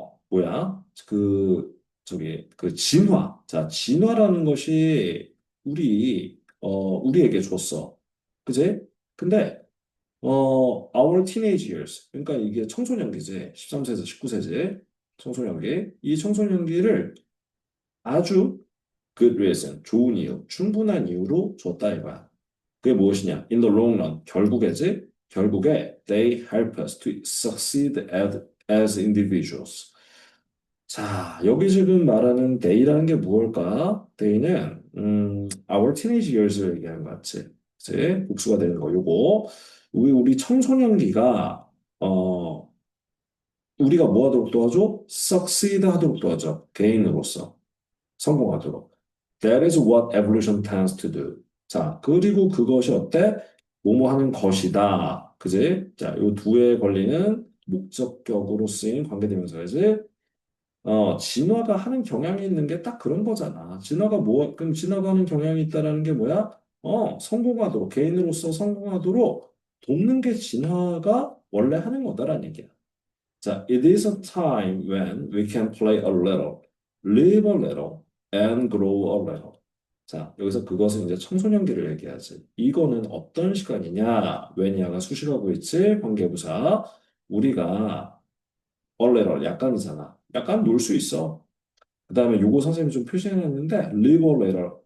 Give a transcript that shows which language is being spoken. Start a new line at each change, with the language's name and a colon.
Korean: 뭐야 그 진화 자 진화라는 것이 우리에게 줬어 그지 근데
English: our teenage years.
Korean: 그러니까 이게 청소년기지. 13세에서 19세지. 청소년기. 이 청소년기를 아주
English: good reason,
Korean: 좋은 이유, 충분한 이유로 줬다 이거야. 그게 무엇이냐?
English: In the long run,
Korean: 결국에지. 결국에
English: they help us to succeed as individuals.
Korean: 자, 여기 지금 말하는 they라는 게 무엇일까? they는
English: our teenage years
Korean: 를 얘기하는 것 같지. 그치? 복수가 되는 거 요거. 우리 청소년기가 우리가 뭐 하도록 도와줘? succeed 하도록 도와줘. 개인으로서 성공하도록.
English: That is what evolution tends to do.
Korean: 자, 그리고 그것이 어때? 뭐뭐 하는 것이다. 그지? 자, 요 두에 걸리는 목적격으로 쓰인 관계대명사이지. 진화가 하는 경향이 있는 게 딱 그런 거잖아. 그럼 진화가 하는 경향이 있다라는 게 뭐야? 성공하도록, 개인으로서 성공하도록 돕는 게 진화가 원래 하는 거다라는 얘기야.
English: 자, it is a time when we can play a little, live a little, and grow a little.
Korean: 자, 여기서 그것은 이제 청소년기를 얘기하지. 이거는 어떤 시간이냐? 왜냐가 수식하고 있지? 관계부사. 우리가 얼레럴 약간이잖아. 약간 놀 수 있어. 그 다음에 요거 선생님이 좀 표시해놨는데
English: live or later.